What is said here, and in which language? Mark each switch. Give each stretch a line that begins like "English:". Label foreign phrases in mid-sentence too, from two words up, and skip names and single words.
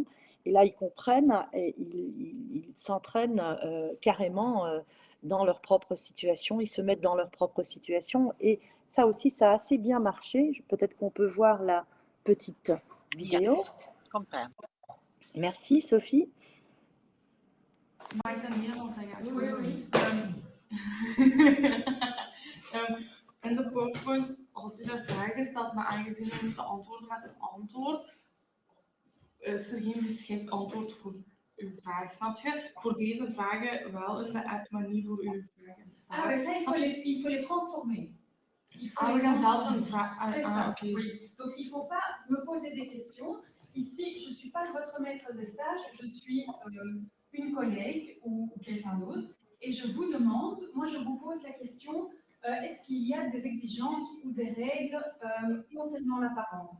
French: Et là, ils comprennent et ils s'entraînent carrément dans leur propre situation. Ils se mettent dans leur propre situation. Et ça aussi, ça a assez bien marché. Peut-être qu'on peut voir la petite vidéo.
Dutch: Ik comprends.
French: Merci, Sophie.
Dutch: Mag ik dan Nederlands zeggen?
French: Oui.
Dutch: In de PowerPoint had u daar vragen gesteld, maar aangezien we moeten antwoorden met een antwoord, is er geen geschikt antwoord voor uw vraag. Snap je? Voor deze vragen wel in de app, maar niet voor uw vragen.
French: Ah, mais ça, il faut les transformer.
Dutch: We gaan zelf een vraag.
French: C'est ça,
Dutch: Oké.
French: oui. Donc, il ne faut pas me poser des questions. Ici, je ne suis pas votre maître de stage, je suis une collègue ou quelqu'un d'autre. Et je vous demande, moi je vous pose la question, est-ce qu'il y a des exigences ou des règles concernant l'apparence?